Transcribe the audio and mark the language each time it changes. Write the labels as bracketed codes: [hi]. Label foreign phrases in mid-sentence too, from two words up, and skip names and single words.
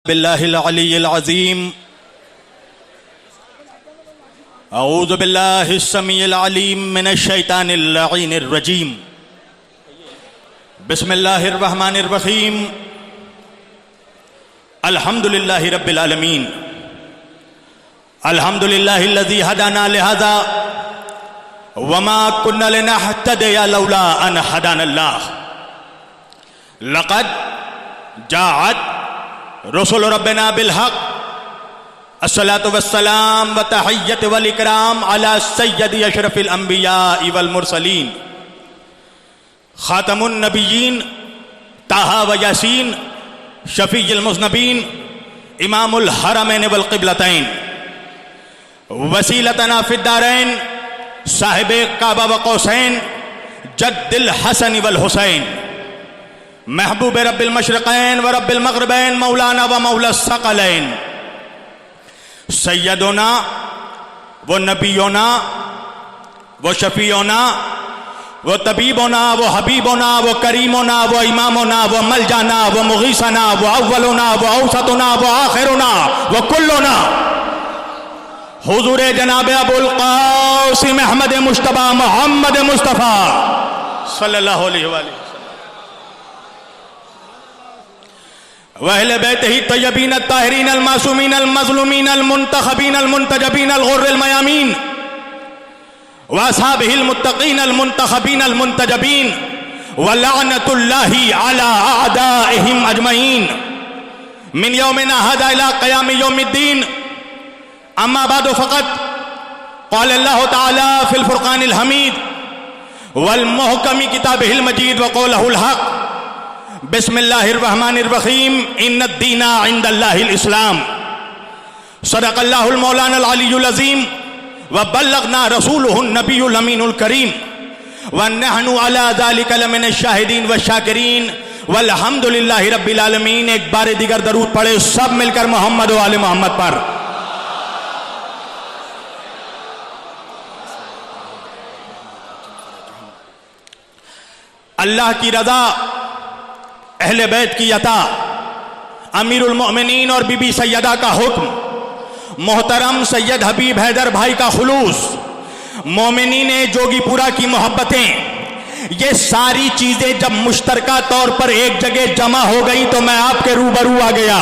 [ar] بالله العلي العظيم أعوذ بالله السميع العليم من الشيطان اللعين الرجيم بسم الله الرحمن الرحيم الحمد لله رب العالمين الحمد لله الذي هدانا لهذا وما كنا لنهتدي لولا أن هدانا الله لقد جاءت رسول ربنا بالحق الصلاة والسلام وتحية والإكرام على سيدي أشرف الأنبياء والمرسلين خاتم النبيين طه ويس شفيع المذنبين إمام الحرمين والقبلتين وسيلتنا في الدارين صاحب قاب وقوسين جد الحسن والحسين محبوب رب المشرقين ورب المغربين مولانا ومولى الثقلين سيدنا ونبينا وشفيعنا وطبيبنا وحبيبنا وكريمنا وإمامنا وملجأنا ومغيثنا وأولنا وأوسطنا وآخرنا وكلنا حضور جناب أبو القاسم أحمد مجتبى محمد مصطفى صلى الله عليه وسلم وأهل بيته الطيبين الطاهرين المعصومين المظلومين المنتخبين المنتجبين الغر الميامين وأصحابه المتقين المنتخبين المنتجبين ولعنة الله على أعدائهم أجمعين من يومنا هذا إلى قيام يوم الدين أما بعد فقد قال الله تعالى في الفرقان الحميد والمحكم كتابه المجيد وقوله الحق بسم الله الرحمن الرحيم إن الدين عند الله الإسلام صدق الله مولانا العلي العظيم وبلغنا رسوله النبي الأمين الكريم ونحن على ذلك لمن الشاهدين والشاكرين والحمد لله رب العالمين. [ur] ایک بار دیگر درود پڑھے سب مل کر محمد و آلِ محمد پر. اللہ کی رضا، اہلِ بیت کی عطا، امیر المومنین اور بی بی سیدہ کا حکم، محترم سید حبیب حیدر بھائی کا خلوص، مومنین جوگی پورہ کی محبتیں، یہ ساری چیزیں جب مشترکہ طور پر ایک جگہ جمع ہو گئی تو میں آپ کے روبرو آ گیا.